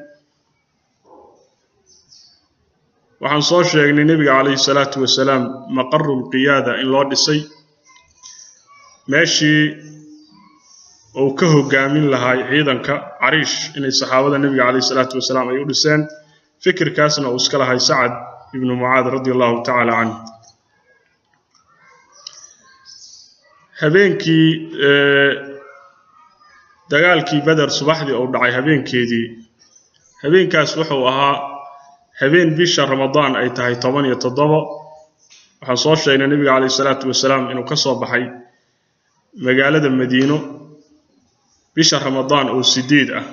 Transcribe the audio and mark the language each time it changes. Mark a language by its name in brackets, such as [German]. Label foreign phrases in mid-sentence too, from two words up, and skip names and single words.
[Somali] waxaan soo sheegnay nabiga [Arabic] عليه الصلاة والسلام [Somali] maqarrul qiyaada in loo dhisay meeshii oo ka hogaamin lahay ciidanka Arish inay saxaabada nabiga kaleey salaatu wasalaam ay u dhiseen. fikirkaasna uu iska lahay Sa'ad ibn Mu'adh [Arabic] رضي الله تعالى عنه. [Somali] habeenkii dagaalkii Badar subaxdii oo dhacay habeenkaas wuxuu ahaa habeen bisha Ramadaan ay tahay 17. waxaan soo sheegnay nabiga [Arabic] عليه الصلاة والسلام [Somali] inuu ka soo baxay magaalada Madiino bisha Ramadaan oo 8 ah.